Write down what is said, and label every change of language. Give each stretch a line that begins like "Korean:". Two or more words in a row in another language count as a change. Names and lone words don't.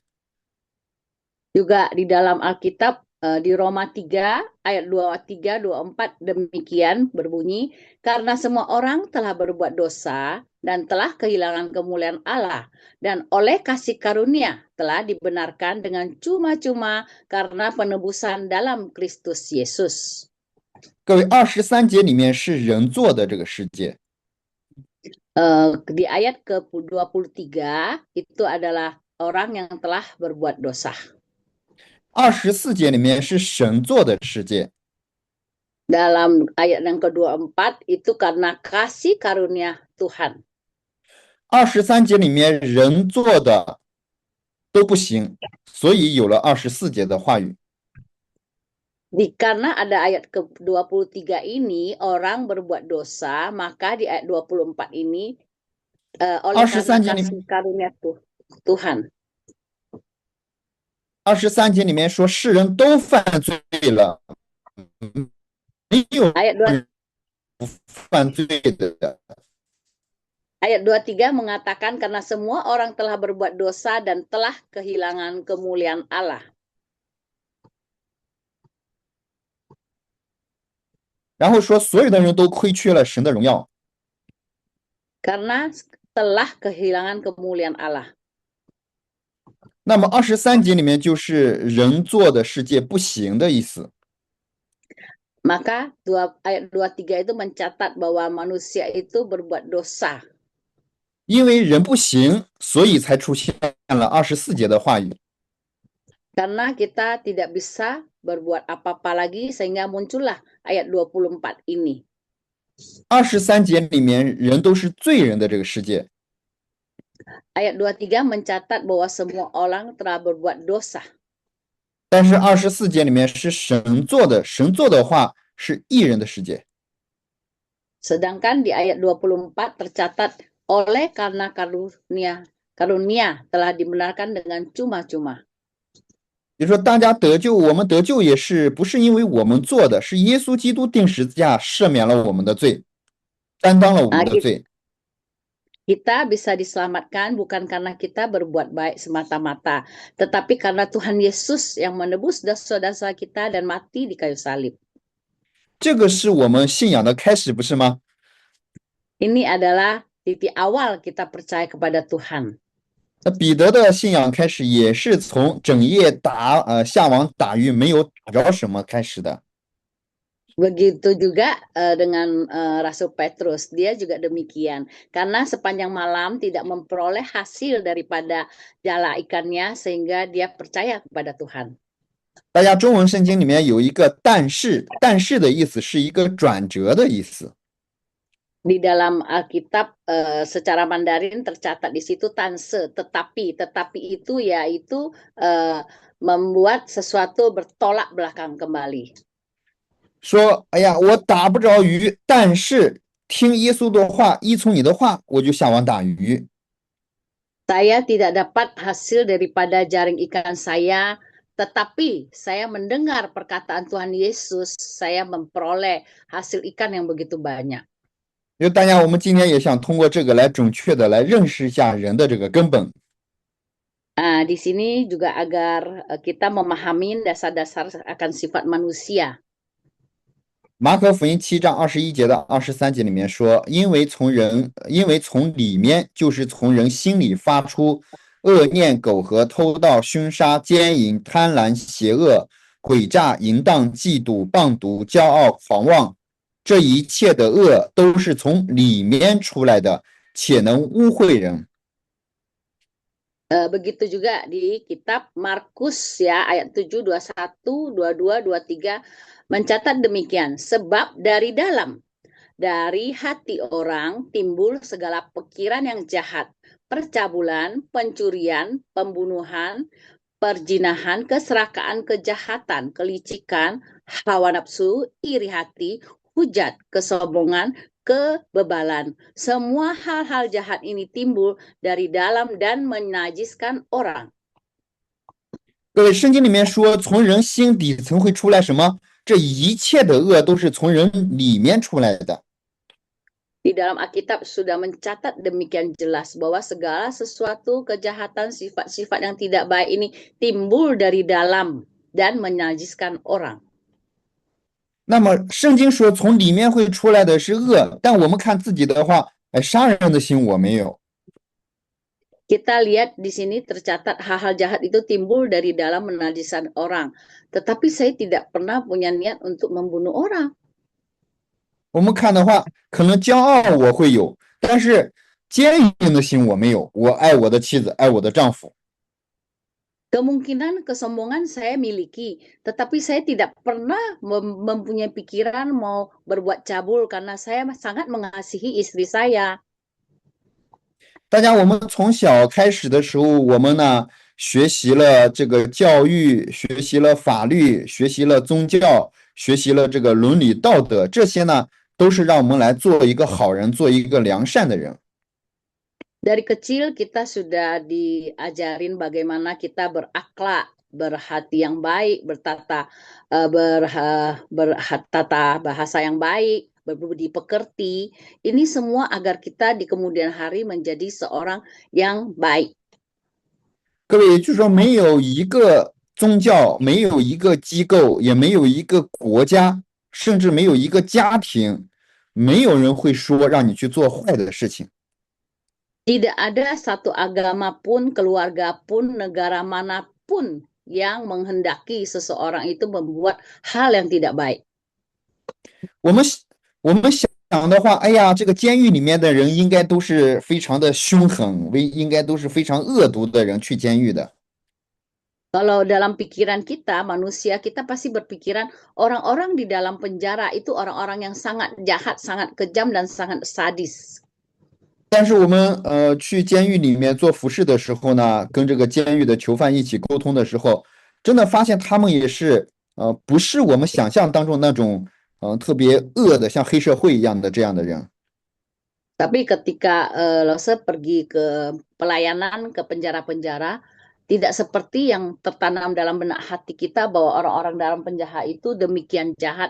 Indonesian: Juga di dalam Alkitab, di Roma 3 ayat 23-24 demikian berbunyi, karena semua orang telah berbuat dosa dan telah kehilangan kemuliaan Allah, dan oleh kasih karunia telah dibenarkan dengan cuma-cuma karena penebusan dalam Kristus Yesus.
Chinese: 各位，23节里面是人做的这个世界，
Indonesian: Di ayat ke-23 itu adalah orang yang telah berbuat dosa.
Chinese: 24节里面是神做的世界，
Indonesian: Dalam ayat yang ke-24 itu karena kasih karunia Tuhan.
Chinese: 23节里面人做的都不行，所以有了24节的话语。
Indonesian: Karena ada ayat ke-23 ini, orang berbuat dosa, maka di ayat 24 ini, oleh karena
Chinese: 23 节里
Indonesian: kasih karunia Tuhan.
Chinese: 23节里面说世人都犯罪了，没有
Indonesian: Ayat 2,
Chinese: 不犯罪的。
Indonesian: ayat 23 mengatakan karena semua orang telah berbuat dosa dan telah kehilangan kemuliaan Allah.
Chinese: 然后说所有的人都亏缺了神的荣耀。
Indonesian: Karena telah kehilangan kemuliaan Allah.
Chinese: 那么23节里面就是人做的世界不行的意思。
Indonesian: Maka ayat 23 itu mencatat bahwa manusia itu berbuat dosa.
Chinese: 因为人不行，所以才出现了24节的话语。
Indonesian: Karena kita tidak bisa berbuat apa-apa lagi, sehingga muncullah ayat 24 ini.
Chinese: 23节里面人都是罪人的这个世界，
Indonesian: Ayat 23 mencatat bahwa semua orang telah berbuat dosa.
Chinese: 但是24节里面是神做的，神做的话是义人的世界。
Indonesian: Sedangkan di ayat 24 tercatat oleh karena karunia telah dibenarkan dengan cuma-cuma.
Chinese: 也就是说，大家得救，我们得救也是不是因为我们做的，是耶稣基督定十字架赦免了我们的罪，担当了我们的罪。
Indonesian: Kita bisa diselamatkan bukan karena kita berbuat baik semata-mata, tetapi karena Tuhan Yesus yang menebus dosa-dosa kita dan mati di kayu salib.
Chinese: 这个是我们信仰的开始，不是吗？
Indonesian: Ini adalah titik awal kita percaya kepada Tuhan.
Chinese: 那彼得的信仰开始也是从整夜下网打鱼没有打着什么开始的。
Indonesian: Begitu juga dengan Rasul Petrus, dia juga demikian. Karena sepanjang malam tidak memperoleh hasil daripada jala ikannya, sehingga dia percaya kepada Tuhan.
Chinese: 大家中文圣经里面有一个但是，但是的意思是一个转折的意思。
Indonesian: Di dalam Alkitab secara Mandarin tercatat di situ tanse, tetapi itu yaitu membuat sesuatu bertolak belakang kembali.
Chinese: 说，哎呀，我打不着鱼，但是听耶稣的话，依从你的话，我就下网打鱼。
Indonesian: Saya tidak dapat hasil daripada jaring ikan saya, tetapi saya mendengar perkataan Tuhan Yesus, saya memperoleh hasil ikan yang begitu banyak.
Chinese: 就大家，我们今天也想通过这个来准确的来认识一下人的这个根本。
Indonesian: Di sini juga agar kita memahami dasar-dasar akan sifat manusia.
Chinese: 马可福音7章21节到23节里面说，因为从里面就是从人心里发出恶念、苟合、偷盗、凶杀、奸淫、贪婪、邪恶、诡诈、淫荡、嫉妒、棒毒、骄傲、狂妄， 这一切的恶都是从里面出来的，且能污秽人。
Indonesian: Begitu juga di kitab Markus ya ayat 7, 21, 22, 23 mencatat demikian. Sebab dari dalam, dari hati orang timbul segala pikiran yang jahat, percabulan, pencurian, pembunuhan, perzinahan, keserakaan, kejahatan, kelicikan, hawa nafsu, iri hati, hujat, kesombongan, kebebalan. Semua hal-hal jahat ini timbul dari dalam dan menajiskan orang.
Chinese: 各位，圣经里面说，从人心底层会出来什么？这一切的恶都是从人里面出来的。
Indonesian: Di dalam Alkitab sudah mencatat demikian jelas bahwa segala sesuatu kejahatan, sifat-sifat yang tidak baik ini timbul dari dalam dan menajiskan orang.
Chinese: 那么圣经说从里面会出来的是恶，但我们看自己的话，杀人的心我没有，
Indonesian: Kita lihat di sini tercatat hal-hal jahat itu timbul dari dalam menajiskan orang. Tetapi saya tidak pernah punya niat untuk membunuh orang.
Chinese: 我们看的话，可能骄傲我会有，但是坚硬的心我没有。我爱我的妻子，爱我的丈夫。
Indonesian: Kemungkinan kesombongan saya miliki, tetapi saya tidak pernah mempunyai pikiran mau berbuat cabul karena saya sangat mengasihi istri saya.
Chinese: 大家，我们从小开始的时候，我们呢学习了这个教育，学习了法律，学习了宗教，学习了这个伦理道德，这些呢都是让我们来做一个好人，做一个良善的人。
Indonesian: Dari kecil kita sudah diajarin bagaimana kita berakhlak, berhati yang baik, bertata bahasa yang baik, berbudi pekerti. Ini semua agar kita di kemudian hari menjadi seorang yang baik.
Chinese: 各位，据说没有一个宗教，没有一个机构，也没有一个国家，甚至没有一个家庭，没有人会说让你去做坏的事情。
Indonesian: Tidak ada satu agama pun, keluarga pun, negara manapun yang menghendaki seseorang itu membuat hal yang tidak baik.
Chinese: 我们想的话，哎呀，这个监狱里面的人应该都是非常的凶狠，应该都是非常恶毒的人去监狱的。
Indonesian: Kalau dalam pikiran kita, manusia, kita pasti berpikiran orang-orang di dalam penjara itu orang-orang yang sangat jahat, sangat kejam, dan sangat sadis.
Chinese: 但是我们去监狱里面做服侍的时候呢，跟这个监狱的囚犯一起沟通的时候，真的发现他们也是不是我们想象当中那种特别恶的，像黑社会一样的这样的人。
Indonesian: Tapi ketika Lose pergi ke pelayanan, ke penjara-penjara, tidak seperti yang tertanam dalam benak hati kita bahwa orang-orang dalam penjara itu demikian jahat.